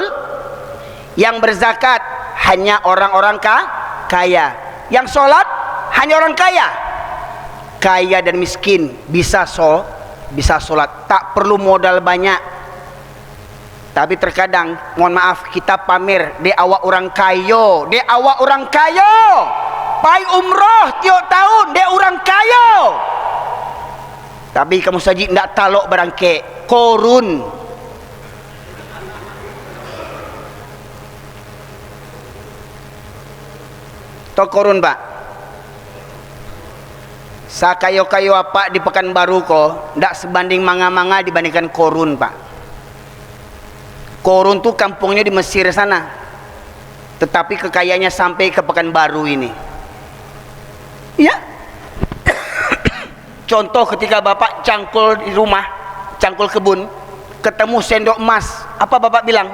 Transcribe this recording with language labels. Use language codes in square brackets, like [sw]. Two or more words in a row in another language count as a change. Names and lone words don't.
[id] Yang berzakat hanya orang-orang kaya. Yang sholat hanya orang kaya. Kaya dan miskin bisa sholat, tak perlu modal banyak, Tapi terkadang, mohon maaf, kita pamer [min] de awak orang kayo, de awak orang kayo. Pai umroh tiap tahun de orang kayo. Tapi kamu saja ndak talok berangke korun. Tok korun, Pak. Sakayo-kayo apa di Pekanbaru ko ndak sebanding manga-manga dibandingkan korun, Pak. [id] Korun tuh kampungnya di Mesir sana, tetapi kekayaannya sampai ke Pekanbaru ini. Ya. Contoh ketika bapak cangkul di rumah, cangkul kebun, ketemu sendok emas, apa bapak bilang?